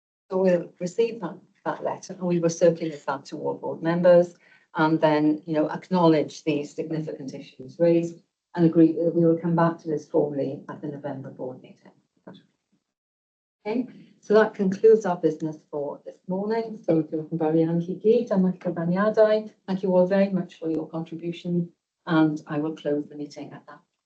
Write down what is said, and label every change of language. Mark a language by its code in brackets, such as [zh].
[en] So we'll receive that letter and we will circulate that to all board members and then, acknowledge these significant issues raised and agree that we will come back to this formally at the November board meeting. Okay, so that concludes our business for this morning. [cy] So diolch yn fawr iawn i gyd am eich cyfraniadau. [en] Thank you all very much for your contribution and I will close the meeting at that.